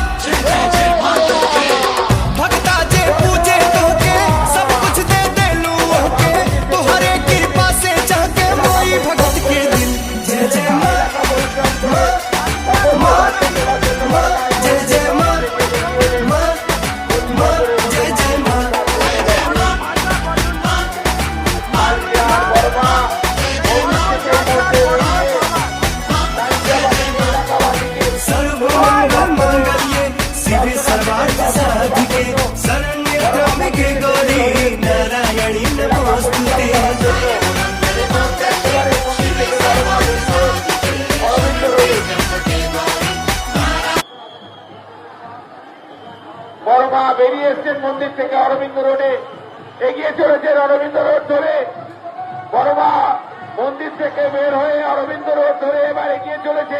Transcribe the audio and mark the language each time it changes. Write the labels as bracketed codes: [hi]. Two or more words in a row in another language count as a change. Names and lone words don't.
[bho] भक्ता जे पूजे तोहके सब कुछ दे देलू ओहके, तोहरे कृपा से चाह के मोई भगत के दिल। जय जय माँ, माँ, जय जय माँ, माँ, माँ, जय जय माँ। [sa] सर्वमंगलमांगल्ये शिवे सर्वार्थ साधिके शरण्ये त्र्यंबके गौरी नारायणी नमोस्तुते। [bn] বড়মা বেরিয়ে এসছেন মন্দির থেকে অরবিন্দ রোডে, এগিয়ে চলেছেন অরবিন্দ রোড ধরে। বড়মা মন্দির থেকে বের হয়ে অরবিন্দ রোড ধরে এবার এগিয়ে চলেছেন।